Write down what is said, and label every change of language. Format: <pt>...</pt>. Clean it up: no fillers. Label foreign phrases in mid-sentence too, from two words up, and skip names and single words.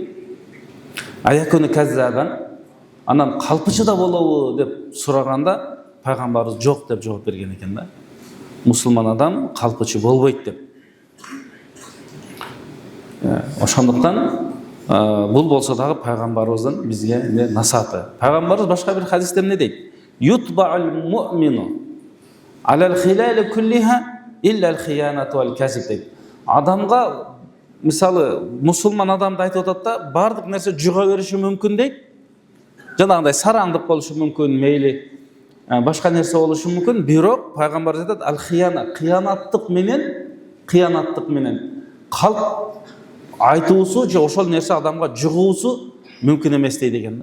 <ar>أيكون كذابا,</ar> <ky>анан калпычы да болобу деп сураганда пайгамбарыбыз жок деп жооп берген экен да. Мусулман адам калпычы болбойт деп. Ошондуктан бул болсо дагы пайгамбарыбыздын бизге насаты. Пайгамбарыбыз башка бир хадисте эмне дейт?</ky> <ar>يطبع المؤمن على الخلال كلها إلا الخيانة والكذب дейт.</ar> <ky>Адамга, мисалы, мусулман адамды айтып атат да, бардык нерсе жуга бериши мүмкүн дейт. Жанагындай сараңдык болушу мүмкүн, мейли башка нерсе болушу мүмкүн, бирок пайгамбарыбыз айтат: ал-хияна, кыянаттык менен калп айтуусу же ошол нерсе адамга жугуусу мүмкүн эмес дейт экен да.</ky>